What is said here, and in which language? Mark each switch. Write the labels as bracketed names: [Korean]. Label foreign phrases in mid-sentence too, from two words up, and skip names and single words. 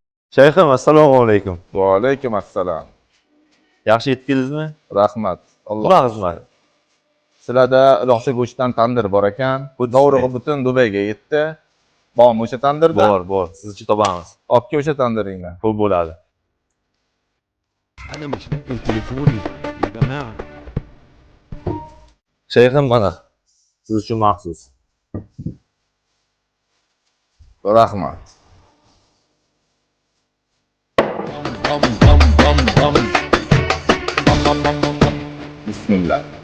[Uzbek] Shayxim, assalomu alaykum. Va alaykum assalom. Yaxshi yetdingizmi? Rahmat. Xudo xizmat. Sizlarda iloqcha go'shtdan tandir bor ekan. Bu dovrug'i butun Dubayga yetdi. Bormi o'sha tandirda? Bor. Siz uchun topamiz. Olib kel o'sha tandiringdan. Pul bo'ladi. [Arabic] أنا مش ممكن تليفوني يا جماعة. [Uzbek] Shayxim, mana siz uchun maxsus. Rahmat. Bismillah.